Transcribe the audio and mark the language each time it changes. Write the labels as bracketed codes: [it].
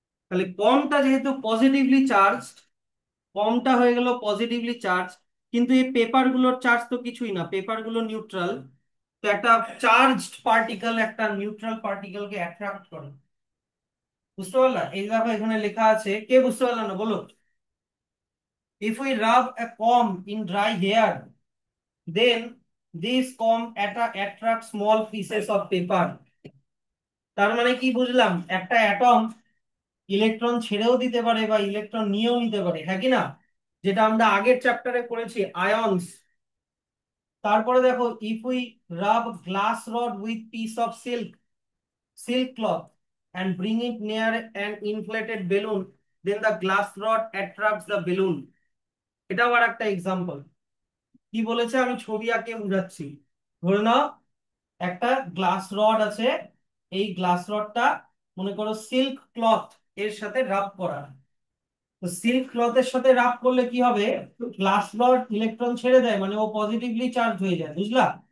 [bn] তাহলে কমটা যেহেতু positively charge, কমটা হয়ে গেল পজিটিভলি চার্জ, কিন্তু এই পেপার গুলোর চার্জ তো কিছুই না, পেপার গুলো নিউট্রাল। তো একটা চার্জড পার্টিকেল একটা নিউট্রাল পার্টিকেলকে অ্যাট্রাক্ট করে, বুঝতে পারলা? এই দেখো এখানে লেখা আছে, কে বুঝতে পারলা না বলো? [en] If we rub a comb in dry hair, then this comb attracts small pieces of paper. [bn] তার মানে কি বুঝলাম? একটা অ্যাটম ইলেকট্রন ছেড়েও দিতে পারে বা ইলেকট্রন নিয়েও নিতে পারে, হ্যাঁ কি না? যেটা আমরা আগের চ্যাপ্টারে পড়েছি, আয়নস। [en] তারপরে দেখো, if we rub glass rod with piece of silk cloth and bring it near an inflated balloon, then the glass rod attracts the balloon. [bn] এটাও আর একটা এক্সাম্পল। কি বলেছে আমি ছবি আঁকে বুঝাচ্ছি। ধরে নাও একটা গ্লাস রড আছে, এই গ্লাস রডটা মনে করো সিল্ক ক্লথ এর সাথে রাব করা। তো সিল্ক ক্লথের সাথে রাব করলে কি হবে? গ্লাস রড ইলেকট্রন ছেড়ে দেয়, মানে ও পজিটিভলি চার্জ হয়ে যায়, বুঝলা?